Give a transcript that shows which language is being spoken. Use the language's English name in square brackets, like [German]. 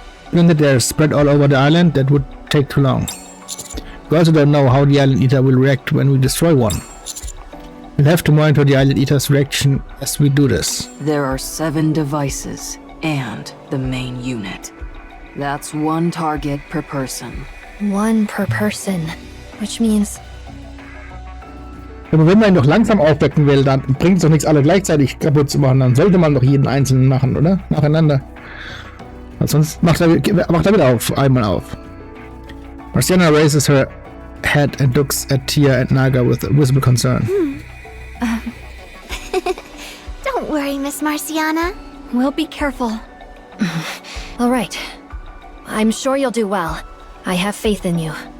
[English] Given that they're spread all over the island, that would take too long. We also don't know how the Island Eater will react when we destroy one. We'll have to monitor the Island Eater's reaction as we do this. There are 7 devices and the main unit. That's 1 target per person. 1 per person. Which means... [German] Aber wenn man ihn doch langsam aufwecken will, dann bringt es doch nichts, alle gleichzeitig kaputt zu machen. Dann sollte man doch jeden einzelnen machen, oder? Nacheinander. Weil sonst macht er wieder einmal auf. [English] Marciana raises her head and looks at Tia and Naga with visible concern. Don't worry, Miss Marciana. We'll be careful. All right. I'm sure you'll do well. I have faith in you.